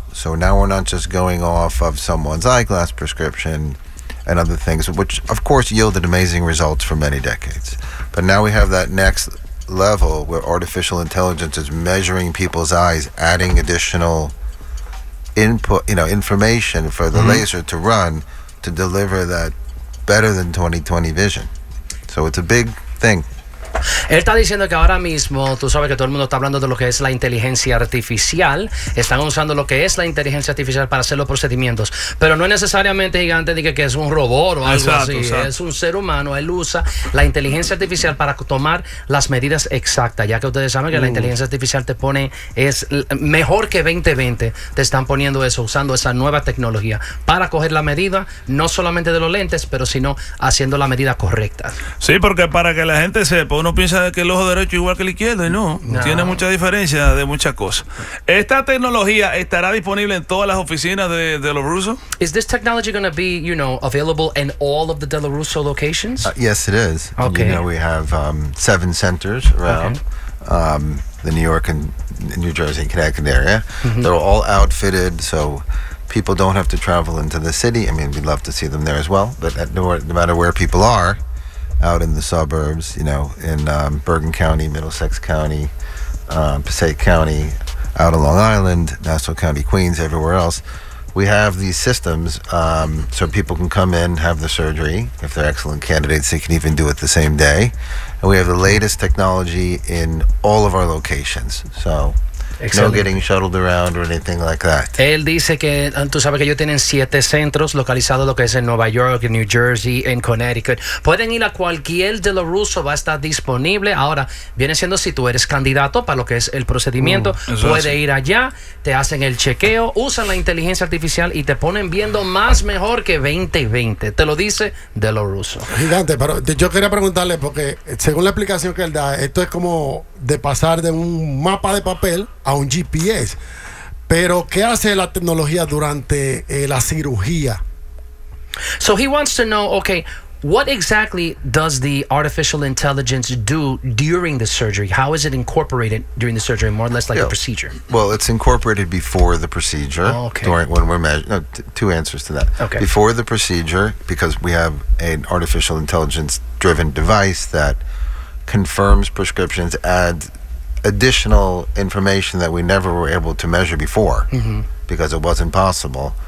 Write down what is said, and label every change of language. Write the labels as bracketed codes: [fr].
[en] So now we're not just going off of someone's eyeglass prescription and other things, which, of course, yielded amazing results for many decades. But now we have that next level where artificial intelligence is measuring people's eyes, adding additional input, you know, information for the laser to run to deliver that better than 20/20 vision. So it's a big thing. [es] Él está diciendo que ahora mismo, tú sabes que todo el mundo está hablando de lo que es la inteligencia artificial, están usando lo que es la inteligencia artificial para hacer los procedimientos, pero no es necesariamente gigante, diga que es un robot o algo, exacto, así, exacto. Es un ser humano, él usa la inteligencia artificial para tomar las medidas exactas, ya que ustedes saben que la inteligencia artificial te pone, es mejor que 20/20, te están poniendo eso, usando esa nueva tecnología para coger la medida, no solamente de los lentes, pero sino haciendo la medida correcta. Sí, porque para que la gente se... Pues uno piensa que el ojo derecho es igual que el izquierdo y no, no tiene mucha diferencia de muchas cosas. ¿Esta tecnología estará disponible en todas las oficinas de De Lo Russo? [en] Is this technology going to be, you know, available in all of the De Lo Russo locations? Yes, it is. Okay. You know, we have 7 centers around the New York and New Jersey and Connecticut area. They're all outfitted, so people don't have to travel into the city. I mean, we'd love to see them there as well, but no matter where people are, out in the suburbs, you know, in Bergen County, Middlesex County, Passaic County, out on Long Island, Nassau County, Queens, everywhere else, we have these systems so people can come in, have the surgery. If they're excellent candidates, they can even do it the same day. And we have the latest technology in all of our locations. So... [es] Excelente. [en] No getting shuttled around or anything like that. [es] Él dice que, tú sabes que ellos tienen 7 centros localizados, lo que es en Nueva York, en New Jersey, en Connecticut. Pueden ir a cualquier De Lo Russo, va a estar disponible. Ahora, viene siendo si tú eres candidato para lo que es el procedimiento, puede ir allá, te hacen el chequeo, usan la inteligencia artificial y te ponen viendo más mejor que 20/20. Te lo dice De Lo Russo. Gigante, pero yo quería preguntarle, porque según la explicación que él da, esto es como de pasar de un mapa de papel a un GPS. Pero ¿qué hace la tecnología durante la cirugía? [en] So he wants to know, okay, what exactly does the artificial intelligence do during the surgery? How is it incorporated during the surgery, more or less like a procedure? Well, it's incorporated before the procedure. Oh, okay. During, when we're measuring, no, two answers to that. Okay. Before the procedure, because we have an artificial intelligence driven device that confirms prescriptions, adds additional information that we never were able to measure before, because it wasn't possible.